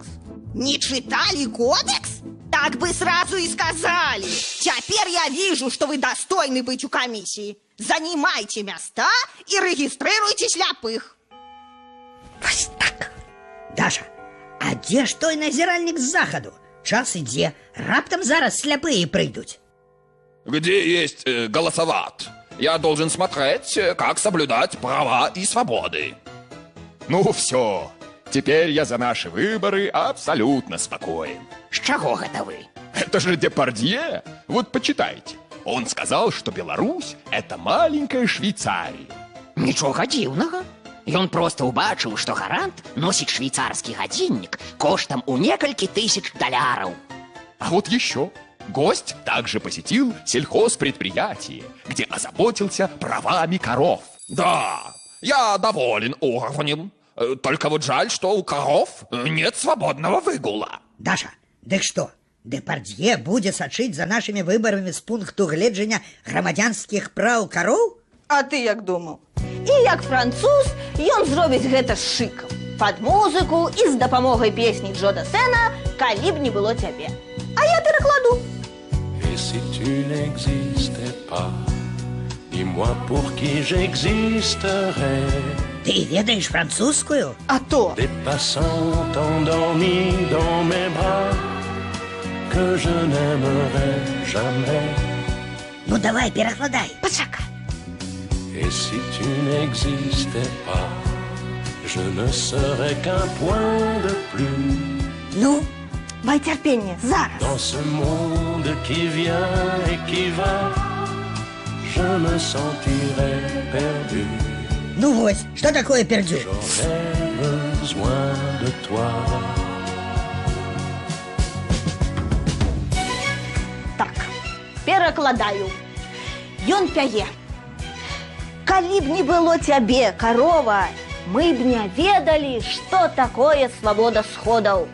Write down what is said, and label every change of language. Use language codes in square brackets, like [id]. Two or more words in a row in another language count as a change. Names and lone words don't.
[ru] Не читали кодекс? Так бы сразу и сказали. Теперь я вижу, что вы достойны быть у комиссии. Занимайте места и регистрируйте сляпых. Вот так. Даша, а где ж [be] той назиральник з заходу? Час ідзе, раптом зараз [ru] сляпые придут. Где есть голосоват? Я должен смотреть, как соблюдать права и свободы. Ну все, теперь я за наши выборы абсолютно спокоен. [be] З чаго гэта вы? [ru] Это же Депардье. Вот почитайте. Он сказал, что Беларусь – это маленькая Швейцария. [be] Нічога дзіўнага. Ён проста ўбачыў, што гарант носіць швейцарскі гадзіннік коштам у некалькі тысяч долларов. [ru] А вот еще. Гость также посетил сельхозпредприятие, где озаботился правами коров. Да, я доволен уровнем. Только вот жаль, что у коров нет свободного выгула. [be] Даша, дык что, Депардье будет сачыць за [ru] нашими выборами [be] с пункту гледжання грамадзянскіх праў кароў? А ты як думаў? І як француз, ён зробіць гэта з шыкам. Пад музыку і з дапамогай песні Джо Дассена «Калі б не было цябе». А я перакладу. [fr] Et si tu n'existais pas, dis-moi pour qui j'existerais. [be] Ты ведаешь французскую? А то. [fr] Des passants endormis dans mes bras que je n'aimerais jamais. [ru] Ну давай, перекладай. [be] Пачакай. [fr] Et si tu n'existais pas, je ne serais qu'un point de plus. [be] Ну? Май терпение, зараз. [fr] Dans ce monde qui vient et qui va, je me sentirais perdu. [ru] Ну вот, что такое пердю? [fr] J'aurais besoin de toi. [be] Так, перакладаю. Ён пяе. Калі б не было цябе, корова, мы б не ведалі, што такое свабода сходаў.